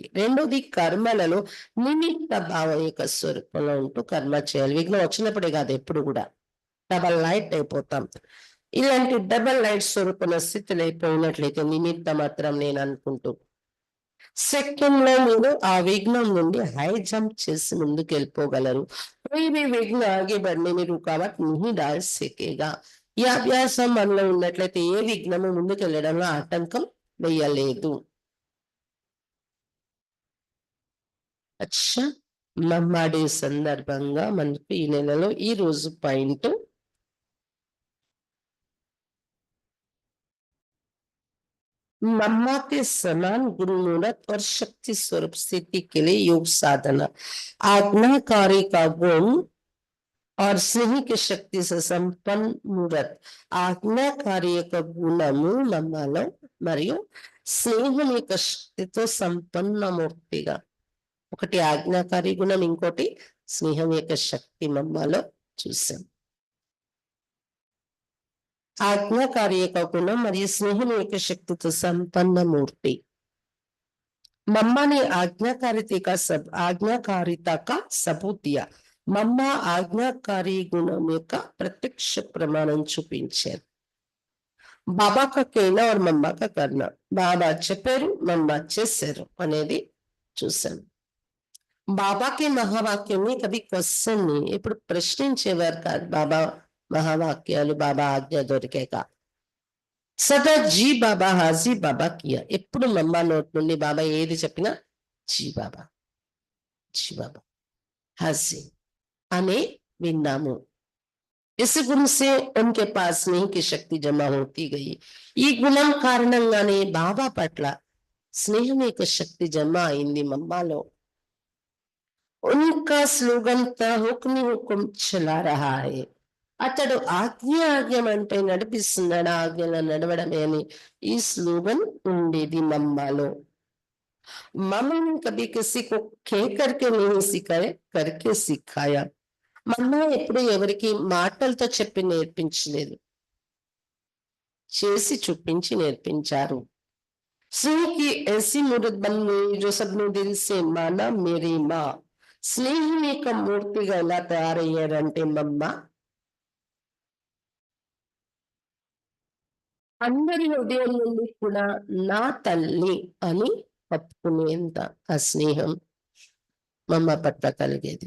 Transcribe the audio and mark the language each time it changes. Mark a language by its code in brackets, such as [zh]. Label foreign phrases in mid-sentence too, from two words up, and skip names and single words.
[te] రెండోది కర్మలలో నిమిత్త భావం యొక్క స్వరూపంలో ఉంటూ కర్మ చేయాలి। విఘ్నం వచ్చినప్పుడే కాదు, ఎప్పుడు కూడా [en] double light [te] అయిపోతాం। ఇలాంటి [en] double light [te] స్వరూపణ స్థితిలో అయిపోయినట్లయితే నిమిత్త మాత్రం నేను అనుకుంటూ సెకండ్ లో మీరు ఆ విఘ్నం నుండి [en] high jump [te] చేసి ముందుకు వెళ్ళిపోగలరు. [hi] कोई भी विघ्न आगे बढ़ने में रुकावट नहीं डाल सकेगा. [te] ఈ అభ్యాసం మనలో ఉన్నట్లయితే ఏ విఘ్నము ముందుకు వెళ్ళడంలో ఆటంకం వేయలేదు. అచ్చా, మమ్మాడే సందర్భంగా మనకు ఈ నెలలో ఈ రోజు పాయింట్ [hi] मम्मा के समान गुरु मूर्त और शक्ति स्वरूप स्थिति के लिए योग साधना, आज्ञाकारी का गुण और स्नेह की शक्ति से संपन्न मूर्त. [te] ఆజ్ఞాకారి యొక్క గుణము మమ్మలో మరియు స్నేహం యొక్క శక్తితో సంపన్న మూర్తిగా, ఒకటి ఆజ్ఞాకారి గుణం, ఇంకోటి స్నేహం యొక్క శక్తి మమ్మలో చూసాం. ఆజ్ఞాకారి యొక్క గుణం మరియు స్నేహం యొక్క శక్తితో సంపన్న మూర్తి. [hi] मम्मा ने आज्ञाकारिता का सबूत दिया. [te] మమ్మ ఆజ్ఞాకారి గుణం యొక్క ప్రత్యక్ష ప్రమాణం చూపించారు. [hi] बाबा का कहना और मम्मा का करना, [te] బాబా చెప్పారు మమ్మ చేశారు అనేది చూసాం. బాబాకి మహావాక్యాన్ని కవి క్వశ్చన్ ని ఇప్పుడు ప్రశ్నించేవారు కాదు. బాబా మహావాక్యాలు బాబా ఆజ్ఞ దొరికాక సదా [hi] जी बाबा हाँजी बाबा किया, [te] ఎప్పుడు మమ్మ నోట్ నుండి బాబా ఏది చెప్పినా [hi] जी बाबा जी बाबा हाँजी [te] అనే విన్నాము. [hi] इस गुण से उनके पास स्नेह की शक्ति जमा होती गई. [te] ఈ గుణం కారణంగానే బాబా పట్ల స్నేహం యొక్క శక్తి జమ అయింది మమ్మాలో. [hi] उनका स्लोगन था हुक्म हुक्म चला रहा है. [te] అతడు ఆజ్ఞమంటే నడిపిస్తున్నాడు, ఆజ్ఞలో నడవడమే అని ఈ స్లోగన్ ఉండేది మమ్మాలో. [hi] मम्मा ने कभी किसी को कह करके नहीं सिखाया, करके सिखाया. [te] మమ్మ ఎప్పుడు ఎవరికి మాటలతో చెప్పి నేర్పించలేదు, చేసి చూపించి నేర్పించారు. [hi] स्नेह की ऐसी मूर्त बन गई जो सबने दिल से माना मेरी माँ. [te] స్నేహం యొక్క మూర్తిగా ఎలా తయారయ్యారంటే మమ్మ అందరి హృదయం నుండి కూడా నా తల్లి అని ఒప్పుకునేంత ఆ స్నేహం మమ్మ పట్ల కలిగేది.